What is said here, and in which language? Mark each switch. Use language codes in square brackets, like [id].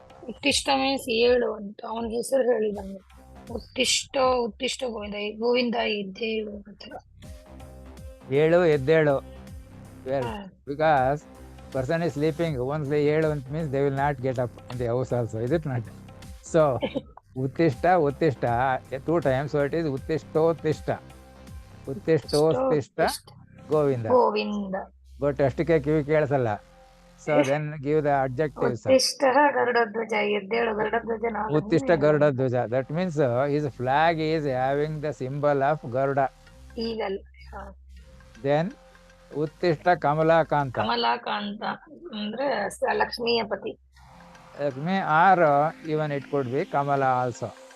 [kn] ಉತ್ತಿಷ್ಟ means ಏಳು ಅಂತ ಅವನ ಹೆಸರು ಹೇಳಿದಂಗೆ. ಉತ್ತಿಷ್ಟ ಉತ್ತಿಷ್ಟ ಗೋವಿಂದ ಗೋವಿಂದ ಎದ್ದೇಳು ಅಂತ. ಏಳು ಎದ್ದೇಳು. [en] Because person is sleeping, once they [kn] ಏಳು ಅಂತ [en] means they will not get up in the house also, is it not? So [sa] uttishta uttishta [en] 2 times, so it is uttishtottishta. [sa] Uttishtottishta Govinda. [kn] Govinda. But ಅಷ್ಟಕ್ಕೆ ಕಿವಿ ಕೇಳಿಸಲ್ಲ. [en] So then give the adjectives. [sa] ಉತ್ತಿಷ್ಟ ಗರುಡಧ್ವಜ, [kn] ಎದ್ದೇಳು ಗರುಡಧ್ವಜ. [sa] Uttishta Garudadhvaja. [en] That means his flag is having the symbol of Garuda. Eagle. Then [sa] Uttishta Kamalakanta. [kn] Kamalakanta ಅಂದ್ರೆ ಲಕ್ಷ್ಮಿಯ ಪತಿ. [en] Lakshmi, or even it could be Kamala also.